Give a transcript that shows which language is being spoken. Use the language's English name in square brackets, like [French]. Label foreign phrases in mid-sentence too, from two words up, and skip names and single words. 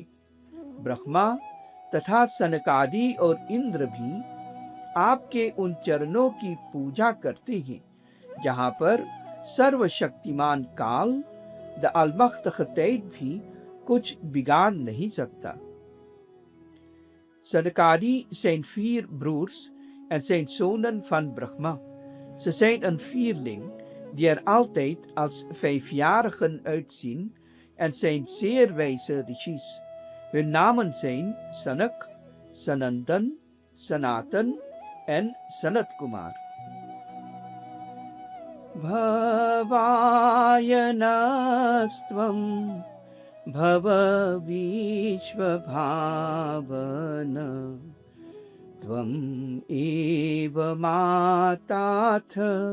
[Hindi] ब्रह्मा तथा सनकादि और इंद्र भी आपके उन चरणों की पूजा करते हैं, जहां पर सर्वशक्तिमान काल द अलमख्तखतैत भी कुछ बिगाड़ नहीं सकता। [Dutch] Sadakadi zijn 4 broers en zijn zonen van Brahma. Ze zijn een vierling die er altijd als 5-jarigen uitzien en zijn zeer wijze rishis. Hun namen zijn Sanak, Sanandan, Sanatan en Sanat Kumar. [Sanskrit] भवायनस्त्वं भव विश्वभावन त्वमेव माताथ